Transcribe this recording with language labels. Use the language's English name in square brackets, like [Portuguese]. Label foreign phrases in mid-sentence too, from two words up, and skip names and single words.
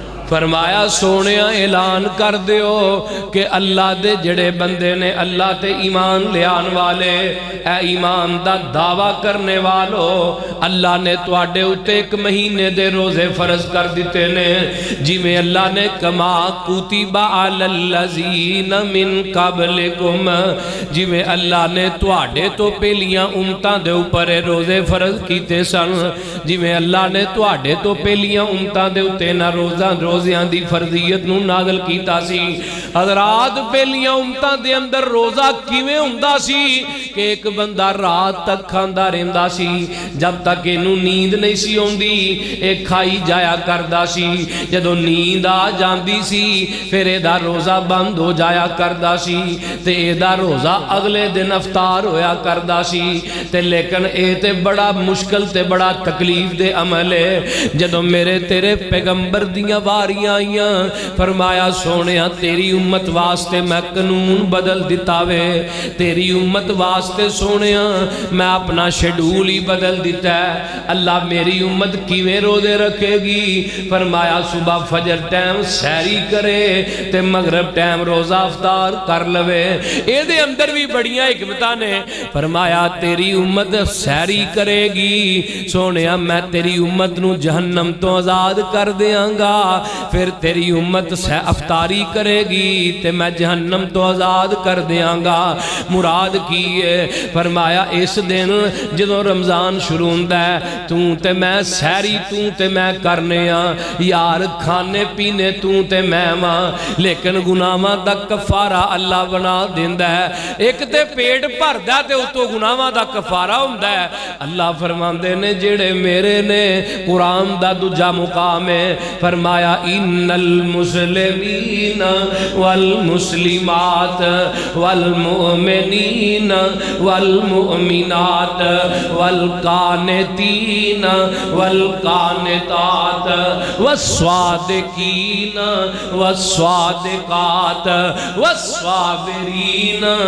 [Punjabi] فرمایا سونیا اعلان کر دیو کہ اللہ دے جڑے بندے نے اللہ تے ایمان لیان والے، اے ایمان دا دعویٰ کرنے والو، اللہ نے تواڈے اُتے ایک مہینے دے روزے فرض کر دیتے نے، جی میں اللہ نے [Arabic] کما کتب علی الذین من قبلکم، [Punjabi] جی میں اللہ نے تواڈے تو پہلیاں امتاں دے اوپر روزے فرض کیتے سن، جی میں اللہ نے تواڈے تو پہلیاں امتاں دے اُتے نہ روزیاں دی فرضیت نو نازل کیتا سی۔ حضرات پہلیاں امتاں دے اندر روزہ کیویں ہوندا سی کہ ایک بندہ رات تک کھاندا رہندا سی، جب تک اینوں نیند نہیں سی اوندی ایک کھائی جایا کردا سی، جدوں نیند آ جاندی سی پھر ایدا روزہ بند ہو جایا کردا سی تے ایدا روزہ اگلے دن افطار ہویا کردا سی تے لیکن اے تے بڑا مشکل تے بڑا تکلیف دے عمل ہے۔ جدوں میرے تیرے پیغمبر دیاں واریاں آئیاں فرمایا سونیا تیری امت واسطے میں قانون بدل دیتا وے، تیری امت واسطے سونیا میں اپنا شیڈول ہی بدل دیتا ہے۔ اللہ میری امت کیویں روزے رکھے گی؟ فرمایا صبح فجر ٹائم سحری کرے تے مغرب ٹائم روزہ افطار کر لوے۔ اے دے اندر بھی بڑیاں حکمتاں نے۔ فرمایا تیری امت سحری کرے گی سونیا میں تیری امت نو جہنم تو آزاد کر دیاں گا، پھر تیری امت افطاری کرے گی تے میں جہنم تو آزاد کر دیاں گا۔ مراد کی ہے؟ فرمایا اس دن جدوں رمضان شروع ہوندا ہے توں تے میں سحری توں تے میں کرنے ہاں، یار کھانے پینے توں تے میں ماں، لیکن گناہاں دا کفارہ اللہ بنا دیندا ہے۔ ایک تے پیٹ بھردا تے اتوں گناہاں دا کفارہ ہوندا ہے۔ اللہ فرماندے نے جڑے میرے نے قرآن دا دوجا مقام ہے، فرمایا [Arabic] ان المسلمین والمسلمات والمؤمنین والمؤمنات والقانتین والقانتات والصادقین والصادقات والصابرین